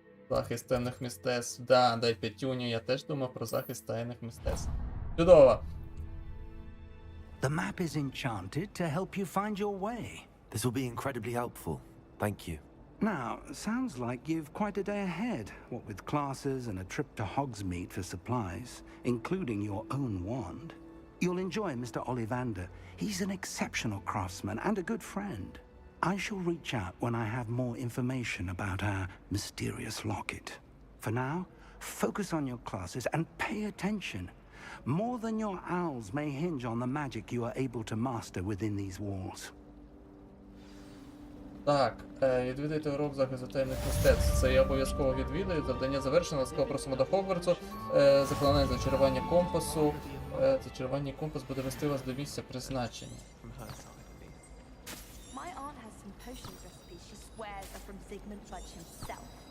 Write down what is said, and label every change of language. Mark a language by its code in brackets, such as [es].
[uk] Захист темних мистецтв. Да, дай п'ятюню, я теж думав про захист темних мистецтв. Чудово! [en] The map is enchanted to help you find your way. This will be incredibly helpful. Thank you. Now, sounds like you've quite a day ahead, what with classes and a trip to Hogsmeade for supplies, including your own wand. You'll enjoy Mr. Ollivander. He's an exceptional craftsman and a good friend. I shall reach out when I have more information about our mysterious locket. For now, focus on your classes and pay attention. More than your owls may hinge on the magic you are able to master within these walls. [uk] Так, відвідайте урок захисту темних мистецтв. Це я обов'язково відвідаю. Завдання завершено. Ласкаво просимо до Хогвартсу. Заклинає зачарування компасу. Зачарування компас буде вести вас до місця призначення. [en] My aunt has some potions recipes she swears are from Zygmunt Budge himself.